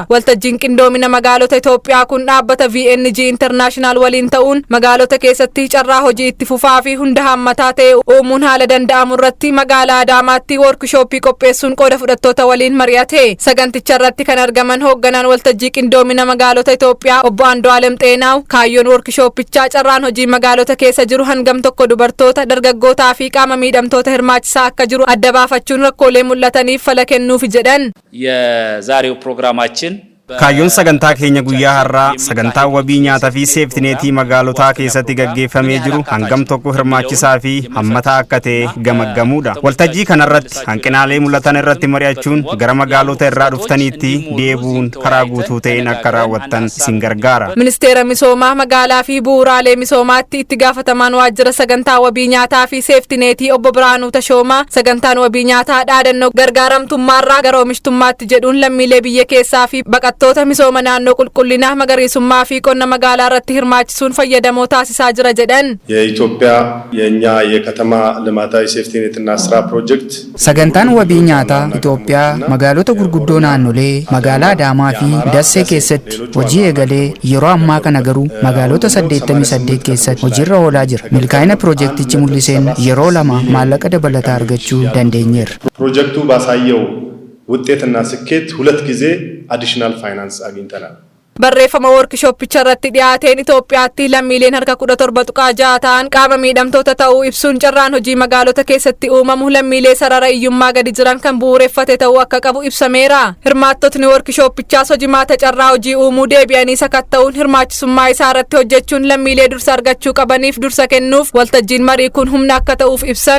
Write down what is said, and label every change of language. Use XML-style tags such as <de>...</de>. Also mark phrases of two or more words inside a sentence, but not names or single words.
<om>Waltajjiin qindoomina magaalota Itoophiyaa kun dhaabbata VNG International waliin ta'uun magaalota keessatti carraa hojii itti fufaa fi hunda hammataa ta'e uumuun haala danda'amu irratti magaalaa Adaamaatti workshooppii qopheessuun qooda fudhattoota waliin mari'ate. Saganticha irratti kan argaman hoogganaan waltajjii qindoomina magaalota Itoophiyaa obbo Andu'aalem Xeenaaw kaayyoon workshooppichaa carraan hojii magaalota keessa jiru hangam tokko dubartoota, dargaggootaa fi qaama miidhamtoota hirmaachisaa akka jiru adda baafachuun rakkoolee mul'ataniif fala kennuuf jedhan.</om> <am>የዛሬው ፕሮግራማችን</am> <om>Kaayyoon sagantaa keenya guyyaa har'aa sagantaa wabii nyaataa fi seeftineetii magaalotaa keessatti gaggeeffamee jiru hangam tokko hirmaachisaa fi hammataa akka ta'e gamaggamuudha. Waltajjii kanarratti hanqinaalee mul'atan irratti mari'achuun gara magaalota irraa dhuftaniitti deebuun karaa guutuu ta'een akka raawwattan isin gargaara. Ministeera misoomaa magaalaa fi bu'uuraalee misoomaatti itti gaafatamaan waajjira sagantaa wabii nyaataa fi seeftineetii obbo Biraanuu Tashoomaa sagantaan wabii nyaataa dhaadannoo gargaaramtummaarraa gara oomishtummaatti jedhuun lammiilee biyya keessaa fi baqattoota misooma naannoo qulqullinaa magariisummaa fi qonna magaalaa irratti hirmaachisuun fayyadamoo taasisaa jira jedhan.</om> <am>የኢትዮጵያ የኛ የከተማ ልማታዊ ሴፍቲኔትና ስራ ፕሮጀክት</am> <om>sagantaan wabii nyaataa Itoophiyaa magaalota gurguddoo naannolee magaalaa Adaamaa fi Dassee keessatti hojii eegalee yeroo ammaa kana garuu magaalota 88 keessatti hojiirra oolaa jira. Milkaa'ina ፕሮጀክቲchi mul'iseen yeroo lama maallaqa dabalataa argachuu dandeenyeerra.</om> <am>ፕሮጀክቱ ባሳየው ውጤትና ስኬት ሁለት ጊዜ</am> <en>additional finance</en> <am>አግኝተናል.</am> <om>Barreeffama workshoppicha irratti dhiyaateen Itoophiyaatti lammiileen harka 17.6 ta'an qaama miidhamtoota ta'uu ibsuun carraan hojii magaalota keessatti uumamu lammiilee sarara iyyummaa gadi jiran kan bu'uureffate ta'uu akka qabu ibsameera. Hirmaattotni workshoppichaas hojimaata carraa hojii uumuu deebi'anii sakatta'uun hirmaachisummaa isaa irratti hojjechuun lammiilee dursa argachuu qabaniif dursa kennuuf waltajjiin marii kun humna akka ta'uuf ibsan.</om>